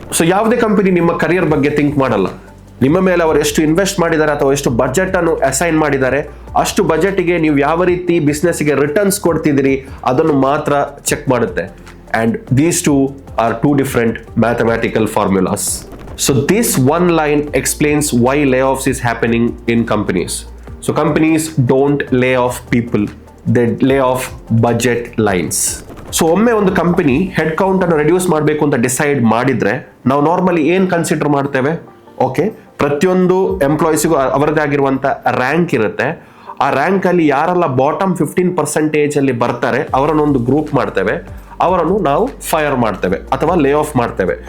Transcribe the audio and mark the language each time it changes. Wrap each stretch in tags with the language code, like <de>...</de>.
<kn>So ಯಾವುದೇ company ನಿಮ್ಮ career ಬಗ್ಗೆ ಥಿಂಕ್ ಮಾಡಲ್ಲ. ನಿಮ್ಮ ಮೇಲೆ ಅವರು ಎಷ್ಟು ಇನ್ವೆಸ್ಟ್ ಮಾಡಿದ್ದಾರೆ ಅಥವಾ ಎಷ್ಟು ಬಜೆಟ್ ಅನ್ನು ಅಸೈನ್ ಮಾಡಿದ್ದಾರೆ, ಅಷ್ಟು ಬಜೆಟ್ಗೆ ನೀವು ಯಾವ ರೀತಿ ಬಿಸ್ನೆಸ್ಗೆ ರಿಟರ್ನ್ಸ್ ಕೊಡ್ತಿದ್ದೀರಿ ಅದನ್ನು ಮಾತ್ರ ಚೆಕ್ ಮಾಡುತ್ತೆ.</kn> <en>And these two are two different mathematical formulas. So this one line explains why layoffs is happening in companies. So companies don't lay off people, they lay off budget lines.</en> <kn>So ಒಮ್ಮೆ ಒಂದು company head count ಅನ್ನು reduce ಮಾಡಬೇಕು ಅಂತ decide ಮಾಡಿದ್ರೆ ನಾವು normally ಏನು consider ಮಾಡ್ತೇವೆ, okay ಪ್ರತಿಯೊಂದು ಎಂಪ್ಲಾಯೀಸಿಗೂ ಅವರದೇ ಆಗಿರುವಂಥ ರ್ಯಾಂಕ್ ಇರುತ್ತೆ. ಆ ರ್ಯಾಂಕ್ ಅಲ್ಲಿ ಯಾರೆಲ್ಲ ಬಾಟಮ್ 15% ಅಲ್ಲಿ ಬರ್ತಾರೆ ಅವರನ್ನೊಂದು ಗ್ರೂಪ್ ಮಾಡ್ತೇವೆ, ಅವರನ್ನು ನಾವು ಫೈರ್ ಮಾಡ್ತೇವೆ ಅಥವಾ ಲೇ ಆಫ್ ಮಾಡ್ತೇವೆ.</kn>